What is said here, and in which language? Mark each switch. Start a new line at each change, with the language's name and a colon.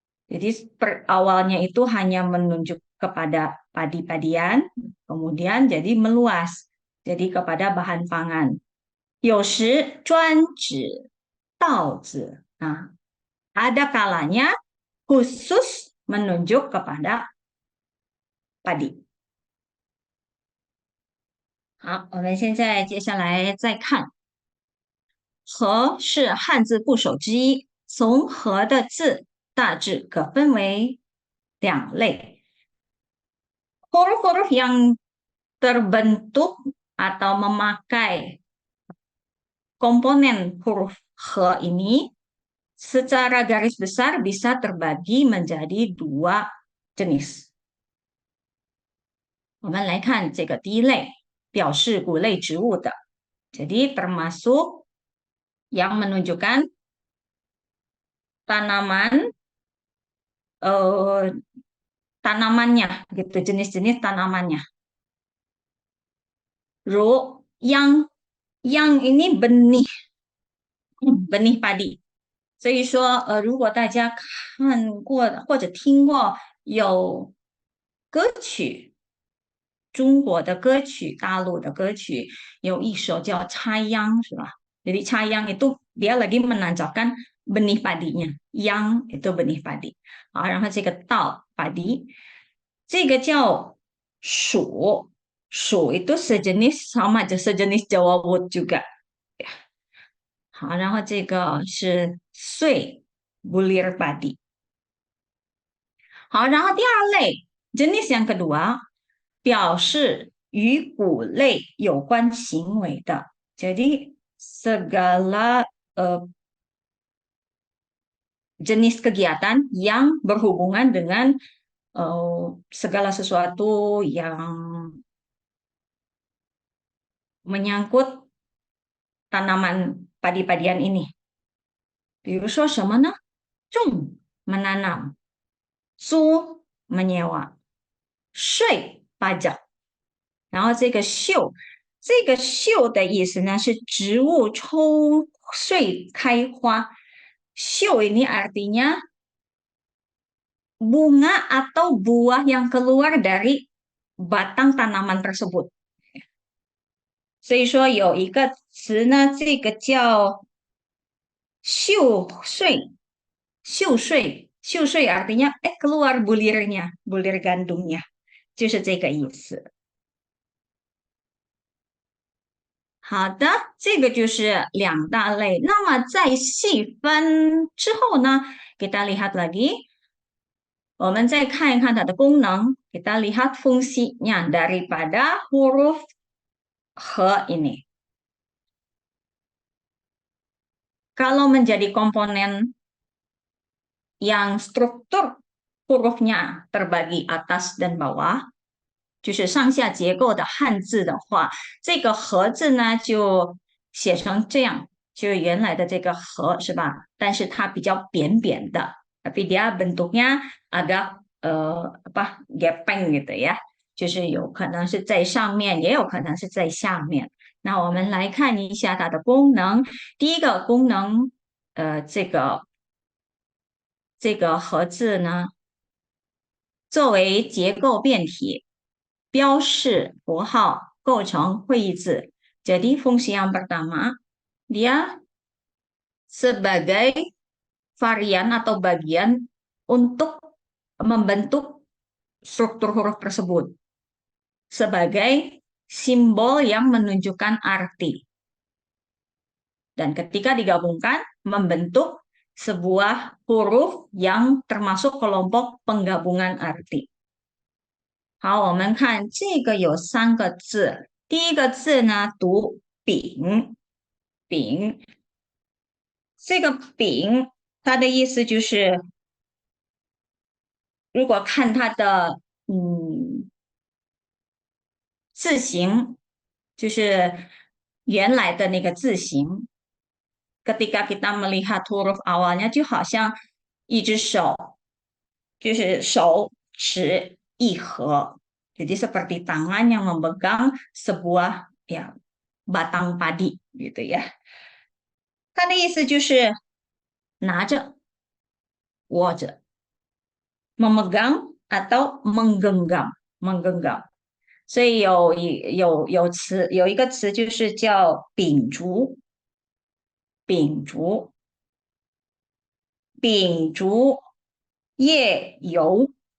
Indonesian: Jadi awalnya itu hanya menunjuk kepada padi-padian, kemudian jadi meluas, jadi kepada bahan pangan.
Chinese: 有时专指稻子.
Indonesian: Nah, ada kalanya khusus menunjuk kepada padi.
Chinese: 好，我们现在接下来再看，和是汉字部首之一，从和的字大致可分为两类。
Indonesian: Huruf-huruf yang terbentuk atau memakai komponen huruf he ini secara garis besar bisa terbagi menjadi dua jenis.
Chinese: 我们来看这个第一类，表示谷类植物的，
Indonesian: jadi termasuk yang menunjukkan tanaman tanamannya gitu, jenis-jenis tanamannya. Ru yang ini benih benih padi.
Chinese: 所以说如果大家看过或者听过有歌曲，中国的歌曲，大陆的歌曲，有一首叫插秧，是吧？
Indonesian: Jadi
Chinese: 插秧
Indonesian: itu dia lagi menancapkan benih padinya. Yang itu benih padi.
Chinese: 好，然后这个稻
Indonesian: padi，
Chinese: 这个叫黍，黍
Indonesian: itu sejenis sama aja sejenis jawawut juga.
Chinese: 好，然后这个是穗
Indonesian: bulir padi。
Chinese: 好，然后第二类
Indonesian: jenis yang kedua
Chinese: 表示与谷类有关行为的，
Indonesian: jadi segala jenis kegiatan yang berhubungan dengan segala sesuatu yang menyangkut tanaman padi-padian ini.
Chinese: 比如说什么呢？
Indonesian: 种 menanam, su menyewa, 税 pajak。
Chinese: 然后这个秀的意思呢是植物抽穗开花。
Indonesian: 秀ini artinya bunga atau buah yang keluar dari batang tanaman tersebut.
Chinese: 所以说有一个词呢，这个叫秀穗，秀穗
Indonesian: artinya keluar bulirnya, bulir gandumnya，
Chinese: 就是这个意思。好的，这个就是两大类。那么在细分之后呢，
Indonesian: kita lihat lagi，
Chinese: 我们再看一看它的功能。
Indonesian: kita lihat fungsinya daripada huruf he ini. Kalau menjadi komponen yang struktur hurufnya terbagi atas dan bawah，
Chinese: 就是上下结构的汉字的话，这个和字呢就写成这样，就是原来的这个和是吧？但是它比较扁扁的，
Indonesian: tapi dia bentuknya agak apa gepeng gitu ya，
Chinese: 就是有可能是在上面，也有可能是在下面。那我们来看一下它的功能。第一个功能，这个和字呢，作为结构变体。标示符号构成会意字.
Indonesian: Jadi fungsi yang pertama, dia sebagai varian atau bagian untuk membentuk struktur huruf tersebut sebagai simbol yang menunjukkan arti. Dan ketika digabungkan, membentuk sebuah huruf yang termasuk kelompok penggabungan arti.
Chinese: 好，我们看这个有三个字，第一个字呢读丙，丙，这个丙它的意思就是，如果看它的字形，就是原来的那个字形，
Indonesian: ketika kita melihat huruf awalnya
Chinese: 就好像一只手，就是手持一盒。
Indonesian: Jadi seperti tangan yang memegang sebuah ya batang padi gitu ya.
Chinese: 它的意思就是拿着、握着、
Indonesian: memegang atau menggenggam，menggenggam。
Chinese: 所以有一个词就是叫秉烛，秉烛，秉烛夜游。